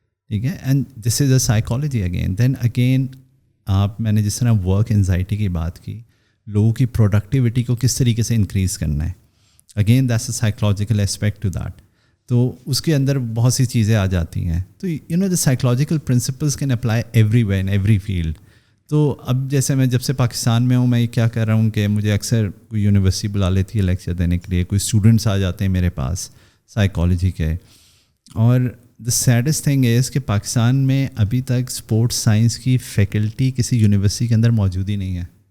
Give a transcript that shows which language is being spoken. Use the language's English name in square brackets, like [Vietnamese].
[Urdu] ٹھیک ہے, [English] And this is a psychology again. [Urdu] Then again میں نے جس طرح ورک انزائٹی کی بات کی, لوگوں کی پروڈکٹیوٹی کو کس طریقے سے انکریز کرنا ہے, [English] Again that's a psychological aspect to that. [Urdu] تو اس کے اندر بہت سی چیزیں آ جاتی ہیں. [English] تو the psychological principles can apply every way in every field. [Urdu] تو اب جیسے میں جب سے پاکستان میں ہوں, میں کیا کر رہا ہوں کہ مجھے اکثر کوئی یونیورسٹی بلا لیتی ہے لیکچر دینے کے لیے, کوئی اسٹوڈنٹس آ جاتے ہیں میرے پاس سائیکالوجی کے, اور [English] the saddest thing is [Urdu] کہ پاکستان میں ابھی تک اسپورٹس سائنس کی فیکلٹی کسی یونیورسٹی کے اندر موجود ہی نہیں ہے.